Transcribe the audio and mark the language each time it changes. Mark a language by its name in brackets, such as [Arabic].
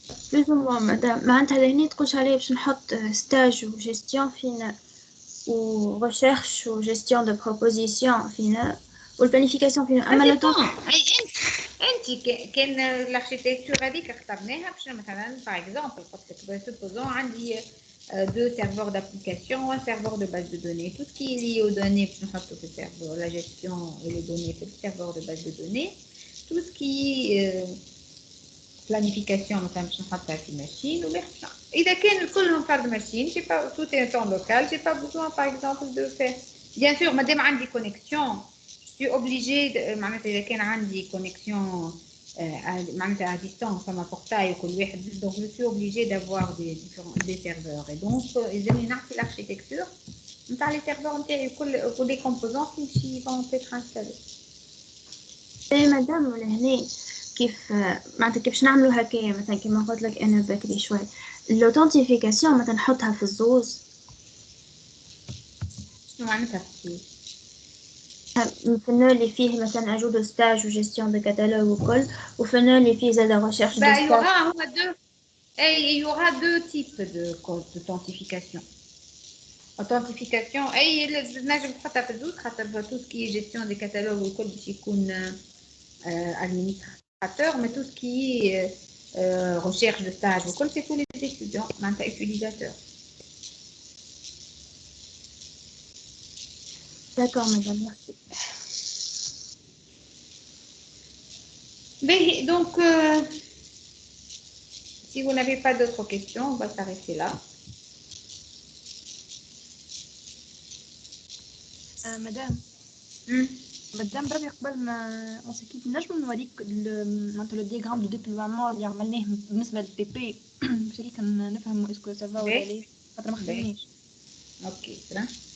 [French] plus ou moins [Arabic] مدام معناتها لهنا تقولش عليه باش نحط ستاج وجيستيون فينا وrecherche وجيستيون دو بروبوزيسيون فينا والبلانيفيكاسيون فينا اما لو طون انت كان الاركيتكتور هذيك اخترناها باش مثلا باغ اكزومبل [French] supposons عندي deux serveurs d'application un serveur de base de données tout ce qui est lié aux données باش نحطو في السيرفر la gestion et les données في السيرفر de base de données tout ce qui planification مثلا باش نحطها في machine وباقي إذا كان كلهم فرد machine j'ai pas tout est en local j'ai pas besoin par exemple de faire bien sûr مادام عندي connexion je suis obligée معناتها إذا كان عندي connexion معناتها à distance comme un portail وكل واحد donc je suis obligée d'avoir des serveurs et donc [Arabic] يلزمني نعطي [French] l'architecture نتاع les serveurs نتاعي كل les composants qui vont être installés. [Arabic] مادام لهنا كيف معناتها كيفاش نعملوا هكايا مثلا كيما قلت لك انا بكري شوي الاوثنتيفيكاسيون مثلا نحطها في الزوز شنو معناتها فينا اللي فيه مثلا اجو دو ستاج وجيستيون دو كاتالوج وكل وفينا اللي فيه زاد ريشيرش دو ستاج [French] il y aura deux types d'authentification. Authentification اي [Arabic] نجم تحطها في الزوز [French] خاطر tout ce qui est gestion des catalogues وكل باش يكون administrateur mais tout ce qui est recherche de stage وكل c'est tous les étudiants معناتها utilisateurs. D'accord, madame, merci. Mais, donc, si vous n'avez pas d'autres questions, on va s'arrêter là. [Arabic] مدام مدام بربي قبل ما نسكيت نجم نوريك معناتها لو دياغرام دو ديبلويمون اللي عملناه بالنسبه للبي بي باش هيك نفهم اسكو سافا ولا لا خاطر ما خدمناش. اوكي ترى